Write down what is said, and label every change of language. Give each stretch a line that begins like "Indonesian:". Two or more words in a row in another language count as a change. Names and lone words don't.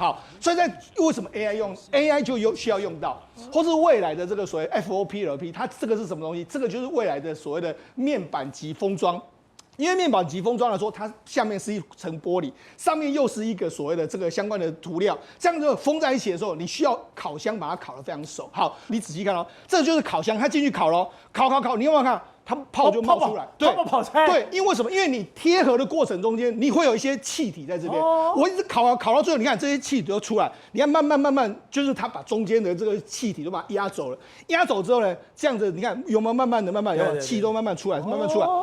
Chinese: 好，所以在為什麼 AI 就需要用到，或是未來的這個所謂 FOPLP， 它這個是什麼東西？這個就是未來的所謂的面板級封裝。因為面板級封裝來說，它下面是一層玻璃，上面又是一個所謂的這個相關的塗料，這樣子封在一起的時候，你需要烤箱把它烤得非常熟。好，你仔細看哦，這就是烤箱，它進去烤咯，烤，你有沒有看？它泡就冒出來，對，跑出來，對，因為什麼？因為你貼合的過程中間，你會有一些氣體在這邊。我一直烤到最後，你看這些氣體都出來，你看慢慢，就是它把中間的這個氣體都把它壓走了。壓走之後呢，這樣子你看有沒有慢慢有氣都慢慢出來，慢慢出來。